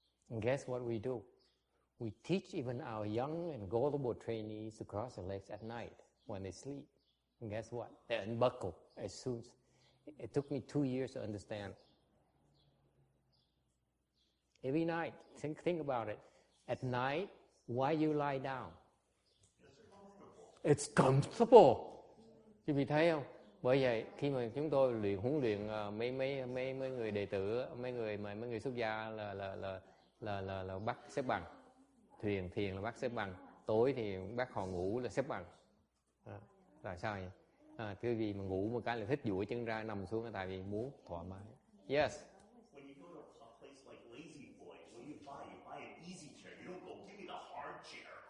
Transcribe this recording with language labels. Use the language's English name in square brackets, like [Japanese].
[English] And guess what we do? We teach even our young and gullible trainees to cross their legs at night when they sleep. And guess what? They unbuckle as soon as... It took me 2 years to understand. Every night, think about it. At night, why you lie down? It's comfortable. [Vietnamese] Quý vị thấy không? Bởi vậy khi mà chúng tôi huấn luyện mấy người đệ tử, mấy người xuất gia là bắt xếp bằng, thiền là bắt xếp bằng, tối thì bắt họ ngủ là xếp bằng. Là sao vậy? Cái gì mà ngủ một cái là thích duỗi chân ra nằm xuống là tại vì muốn thoải mái. [English] Yes. When you go to a place like Lazy Boy, what do you buy? You buy an easy chair. You don't go, give me the hard chair.